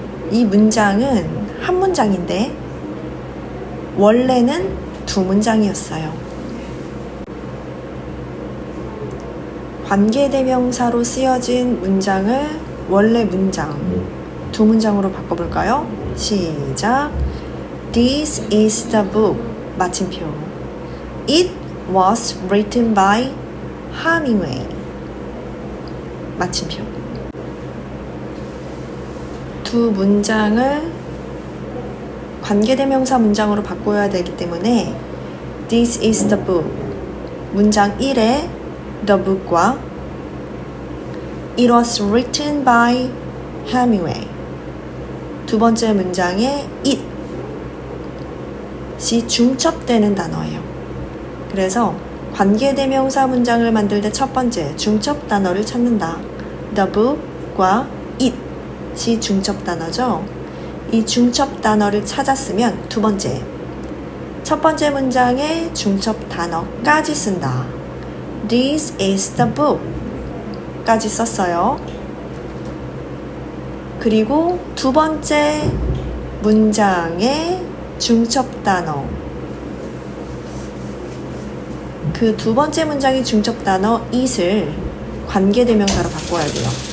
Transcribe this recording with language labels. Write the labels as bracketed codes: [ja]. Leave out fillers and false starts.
[ko] 이 문장은 한 문장인데 원래는 두 문장이었어요. 관계대명사로 쓰여진 문장을 원래 문장 두 문장으로 바꿔볼까요? 시작. [en] This is the book. [ko] 마침표. [en] It was written by Hemingway. [ko] 마침표. 두 문장을 관계대명사 문장으로 바꿔야 되기 때문에 [en] This is the book. [ko] 문장 1에 [en] the book과 It was written by Hemingway. [ko] 두 번째 문장에 it이 중첩되는 단어예요. 그래서 관계대명사 문장을 만들 때 첫 번째 중첩 단어를 찾는다. The book과 it이 중첩 단어죠. 이 중첩 단어를 찾았으면 두 번째, 첫 번째 문장에 중첩 단어까지 쓴다. [en] This is the book [ko] 까지 썼어요. 그리고 두 번째 문장에 중첩 단어, 그 두 번째 문장의 중첩 단어 it을 관계대명사로 바꿔야 돼요.